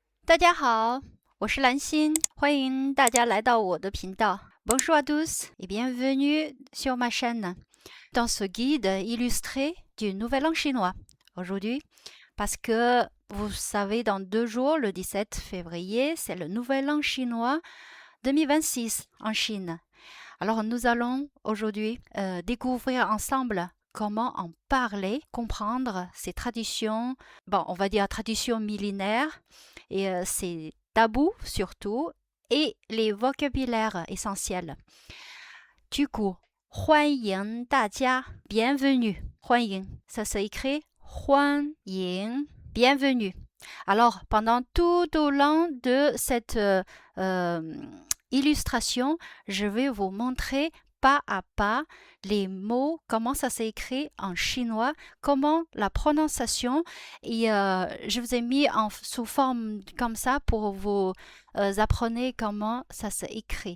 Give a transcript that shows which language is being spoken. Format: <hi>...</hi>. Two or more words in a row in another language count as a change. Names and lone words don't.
<zh>大家好，我是兰心，欢迎大家来到我的频道。</zh> <fr>Bonjour à tous et bienvenue sur ma chaîne. Dans ce guide illustré du Nouvel An chinois aujourd'hui, parce que vous savez, dans 2 jours, le 17 février, c'est le Nouvel An chinois 2026 en Chine. Alors nous allons aujourd'hui découvrir ensemble comment en parler, comprendre ces traditions, on va dire traditions millénaires et ces tabous surtout, et les vocabulaires essentiels. Du coup,</fr> <zh>欢迎大家 bienvenue. 欢迎,</zh> <fr>ça s'écrit 欢迎 bienvenue. Alors, pendant tout au long de cette illustration, je vais vous montrer pas à pas les mots, comment ça s'écrit en chinois, comment la prononciation, et je vous ai mis sous forme comme ça pour vous apprendre comment ça s'écrit.</fr>